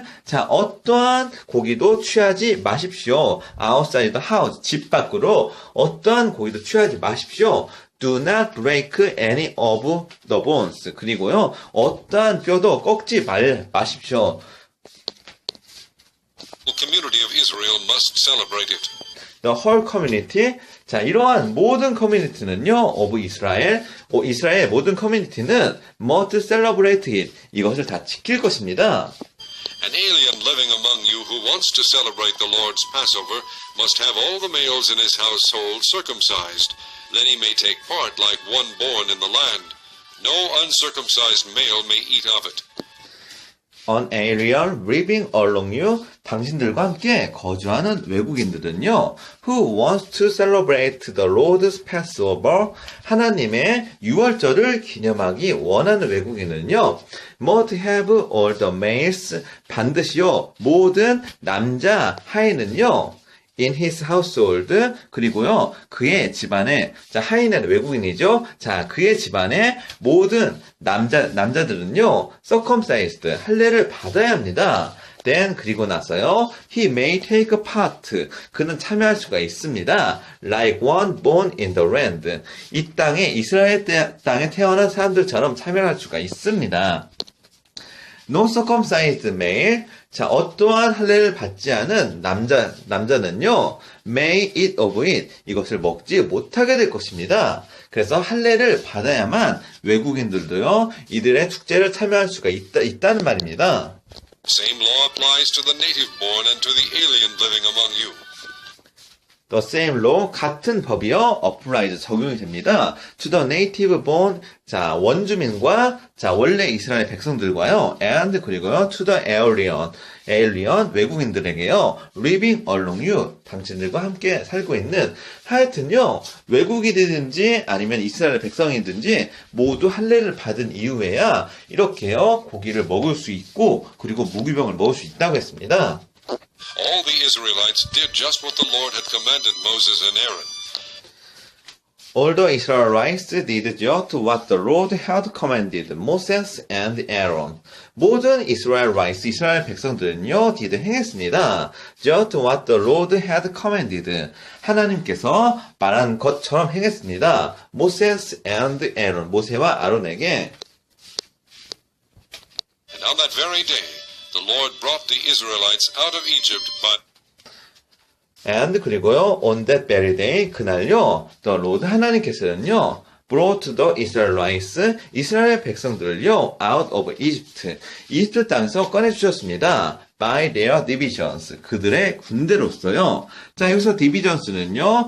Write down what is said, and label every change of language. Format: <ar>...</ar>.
<ko>자, 어떠한 고기도 취하지 마십시오.</ko> <en>outside the house.</en> <ko>집 밖으로 어떠한 고기도 취하지 마십시오.</ko> <en>Do not break any of the bones.</en> <ko>그리고요, 어떠한 뼈도 꺾지 마십시오.</ko> <en>The community of Israel must celebrate it. The whole community.</en> <ko>자, 이러한 모든 커뮤니티는요, of 이스라엘 모든 커뮤니티는</ko> <en>must celebrate it.</en> <ko>이것을 다 지킬 것입니다.</ko> <en>An alien living among you who wants to celebrate the Lord's Passover must have all the males in his household circumcised. Then he may take part like one born in the land. No uncircumcised male may eat of it. An alien living among you,</en> <ko>당신들과 함께 거주하는 외국인들은요,</ko> <en>who wants to celebrate the Lord's Passover,</en> <ko>하나님의 유월절을 기념하기 원하는 외국인은요,</ko> <en>must have all the males,</en> <ko>반드시요, 모든 남자 하인은요,</ko> <en>in his household,</en> <ko>그리고요, 그의 집안에, 자, 하인은 외국인이죠? 자, 그의 집안에 모든 남자들은요, circumcised, 할례를 받아야 합니다.</ko> <en>Then,</en> <ko>그리고 나서요,</ko> <en>he may take part,</en> <ko>그는 참여할 수가 있습니다.</ko> <en>Like one born in the land.</en> <ko>이 땅에, 이스라엘 땅에 태어난 사람들처럼 참여할 수가 있습니다.</ko> <en>No circumcised male.</en> <ko>자, 어떠한 할례를 받지 않은 남자는요,</ko> <en>may eat of it.</en> <ko>이것을 먹지 못하게 될 것입니다. 그래서 할례를 받아야만 외국인들도요, 이들의 축제를 참여할 수가 있다는 말입니다.</ko> <en>Same law applies to the native born and to the alien living among you. The same law,</en> <ko>같은 법이요,</ko> <en>applies,</en> <ko>적용이 됩니다.</ko> <en>To the native born,</en> <ko>자, 원주민과, 자, 원래 이스라엘 백성들과요, and, 그리고요,</ko> <en>to the alien,</en> <ko>외국인들에게요,</ko> <en>living among you,</en> <ko>당신들과 함께 살고 있는, 하여튼요, 외국인이든지 아니면 이스라엘 백성이든지 모두 할례를 받은 이후에야 이렇게요, 고기를 먹을 수 있고, 그리고 무기병을 먹을 수 있다고 했습니다.</ko> <en>All the Israelites did just what the Lord had commanded Moses and Aaron. All the Israelites did just what the Lord had commanded Moses and Aaron.</en> <ko>모든 이스라엘 백성들은요, did 행했습니다.</ko> <en>Just what the Lord had commanded.</en> <ko>하나님께서 말한 것처럼 행했습니다.</ko> <en>Moses and Aaron.</en> <ko>모세와 아론에게.</ko> <en>And on that very day, the Lord brought the Israelites out of Egypt by And</en> <ko>그리고요,</ko> <en>on that very day,</en> <ko>그날요,</ko> <en>the Lord</en> <ko>하나님께서는요,</ko> <en>brought the Israelites,</en> <ko>이스라엘 백성들을요,</ko> <en>out of Egypt,</en> <ko>이집트 땅에서 꺼내주셨습니다.</ko> <en>by their divisions,</en> <ko>그들의 군대로서요. 자, 여기서 divisions는요,</ko>